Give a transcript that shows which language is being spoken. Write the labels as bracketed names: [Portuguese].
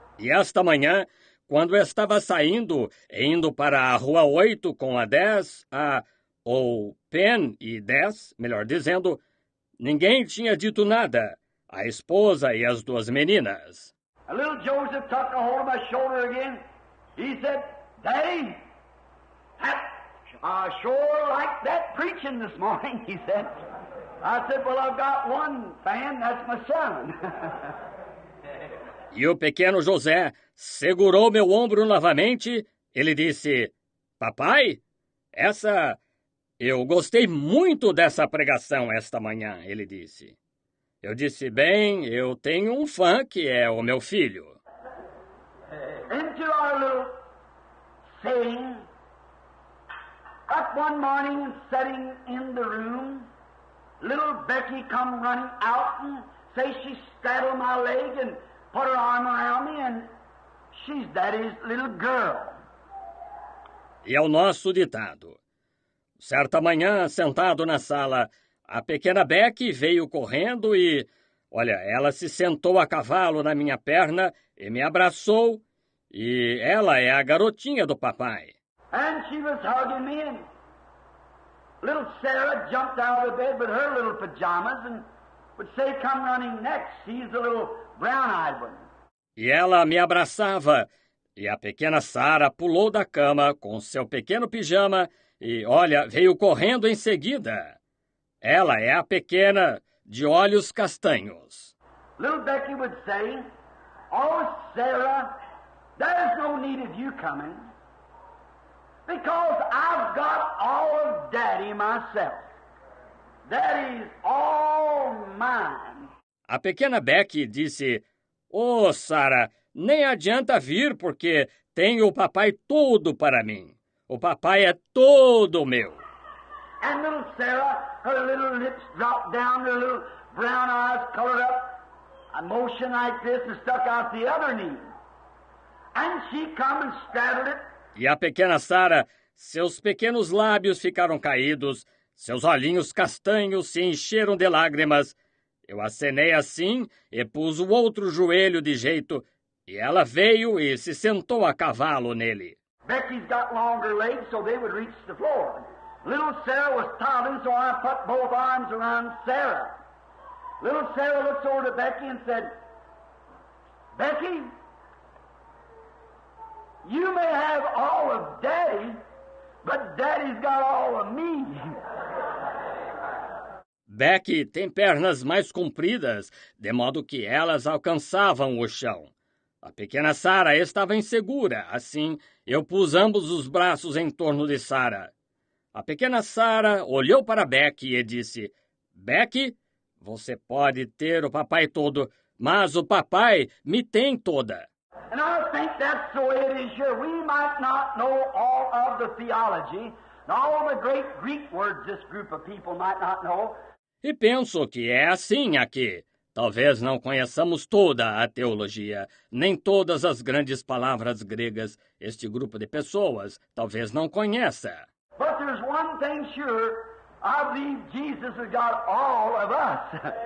[Portuguese] E esta manhã, quando eu estava saindo e indo para a Rua 8 com a 10, ou Penn e 10, melhor dizendo, ninguém tinha dito nada, a esposa e as duas meninas. [English] And little Joseph took a hold of my shoulder again. He said, "Daddy, I sure like that preaching this morning," he said. I said, "Well, I've got one fan, that's my son." [Portuguese] E o pequeno José segurou meu ombro novamente. Ele disse, "Papai, eu gostei muito dessa pregação esta manhã", ele disse. Eu disse, "Bem, eu tenho um fã que é o meu filho." [English] Into our little saying, up one morning and sitting in the room, little Becky come running out and say she straddled my leg and put her arm around me, and she's Daddy's little girl. [Portuguese] E é o nosso ditado. Certa manhã, sentado na sala, a pequena Becky veio correndo e, ela se sentou a cavalo na minha perna e me abraçou, e ela é a garotinha do papai. [English] And she was hugging me, and little Sarah jumped out of the bed with her little pajamas and would say, "Come running next." She's the little brown-eyed one. [Portuguese] E ela me abraçava, e a pequena Sarah pulou da cama com seu pequeno pijama e, veio correndo em seguida. Ela é a pequena de olhos castanhos. [English] Little Becky would say, "Oh, Sarah, there's no need of you coming, because I've got all of Daddy myself. Daddy's all mine." [Portuguese] A pequena Becky disse, "Oh, Sarah, nem adianta vir porque tenho o papai todo para mim. O papai é todo meu." [English] And little Sarah, her little lips dropped down, her little brown eyes colored up, a motion like this and stuck out the other knee. And she come and straddled it. [Portuguese] E a pequena Sarah, seus pequenos lábios ficaram caídos, seus olhinhos castanhos se encheram de lágrimas. Eu acenei assim e pus o outro joelho de jeito, e ela veio e se sentou a cavalo nele. [English] Becky's got longer legs so they would reach the floor. Little Sarah was toddling, so I put both arms around Sarah. Little Sarah looks over to Becky and said, "Becky, you may have all of Daddy, but Daddy's got all of me." [Portuguese] Becky tem pernas mais compridas, de modo que elas alcançavam o chão. A pequena Sarah estava insegura, assim eu pus ambos os braços em torno de Sarah. A pequena Sarah olhou para Becky e disse, "Becky, você pode ter o papai todo, mas o papai me tem toda." [English] And I think that's the way it is here. We might not know all of the theology, and all the great Greek words this group of people might not know. [Portuguese] E penso que é assim aqui. Talvez não conheçamos toda a teologia, nem todas as grandes palavras gregas. Este grupo de pessoas talvez não conheça. [English] But there's one thing sure, I believe Jesus has got all of us.